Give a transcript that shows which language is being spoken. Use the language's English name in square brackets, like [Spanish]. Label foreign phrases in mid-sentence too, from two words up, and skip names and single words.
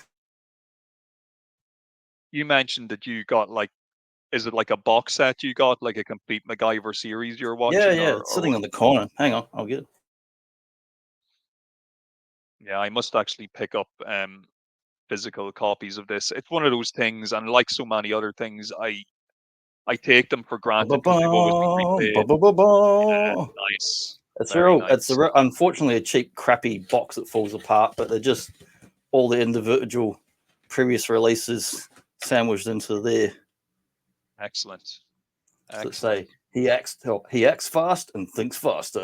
[English] You mentioned that you got is it like a box set you got, like a complete MacGyver series you're Yeah, watching, yeah, or it's or sitting what? on the corner. Hang on, I'll get it. Yeah, I must actually pick up physical copies of this. It's one of those things, and like so many other things, I take them for granted because they've always been Ba-ba-bum, replayed. ba-ba-ba-ba. Nice, It's very real. It's nice. unfortunately a cheap, crappy box that falls apart, but they're just all the individual previous releases sandwiched into there. Excellent, Does it excellent. say He acts fast and thinks faster.